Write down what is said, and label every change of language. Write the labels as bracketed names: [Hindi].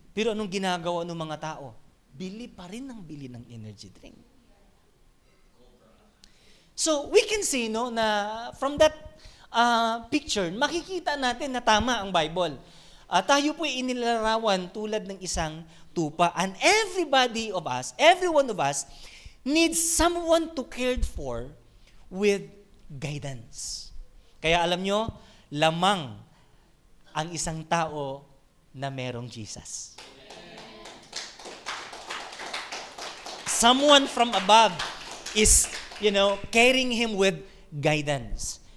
[Filipino] Pero anong ginagawa ng mga tao? Bili pa rin ng energy drink. [English] So, we can see, [Filipino] no, na [English] from that picture, [Filipino] makikita natin na tama ang Bible. Tayo po ay inilarawan tulad ng isang tupa. [English] And every one of us, needs someone to cared for with guidance. [Filipino] Kaya alam nyo, lamang ang isang tao na merong Jesus. [English] Someone from above is carrying him with guidance.